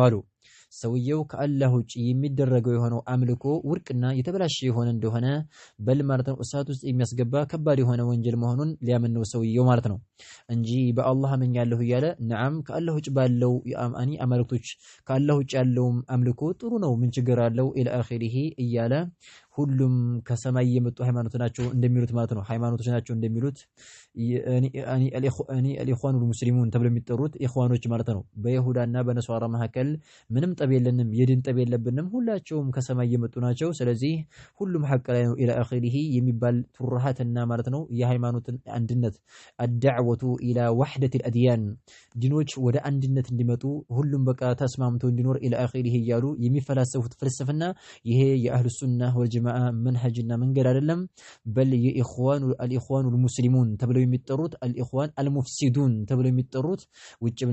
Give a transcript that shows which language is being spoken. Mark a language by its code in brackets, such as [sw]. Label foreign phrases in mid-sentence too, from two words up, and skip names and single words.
[am] አሉ። ሰውየው ከአላህ ውጭ የሚደረገው የሆነው አምልኮ ውድቅና የተበላሸ የሆነ እንደሆነ በል ማለት ነው እሳት ውስጥ የሚያስገባ ከባድ የሆነ ወንጀል መሆኑን ሊያምን ነው ሰውየው ማለት ነው እንጂ በአላህ አመኛለሁ እያለ ነዓም ከአላህ ውጭ ባለው የአማኒ አማልክቶች ከአላህ ውጭ ያለው አምልኮ ጥሩ ነው ምን ችግር አለው [ar] إلى آخره [am] እያለ ሁሉም ከሰማይ የመጡ ሃይማኖት ናቸው እንደሚሉት ማለት ነው ሃይማኖቶች ናቸው እንደሚሉት [ar] الإخوان المسلمون [am] ተብለው የሚጠሩት ኢኽዋኖች ማለት ነው። በይሁዳና በነሷራ መካከል ምንም ጠብ የለንም የድን ጠብ የለብንም ሁላቸውም ከሰማይ የመጡ ናቸው ስለዚህ ሁሉም ሐቅ ላይ ነው [ar] إلى آخره [am] የሚባል ቱርሃትና ማለት ነው የሃይማኖትን አንድነት [ar] الدعوة إلى وحدة الأديان [am] ዲኖች ወደ አንድነት እንዲመጡ ሁሉም በቃ ተስማምቶ እንዲኖር [ar] إلى آخره [am] እያሉ የሚፈላሰፉት ፍልስፍና ይሄ [ar] أهل السنة والجماعة [am] መንሀጅና መንገድ አይደለም በል [ar] الإخوان المسلمون [am] ተብለው የሚጠሩት [ar] الإخوان المفسدون [am] ተብለው የሚጠሩት ውጭም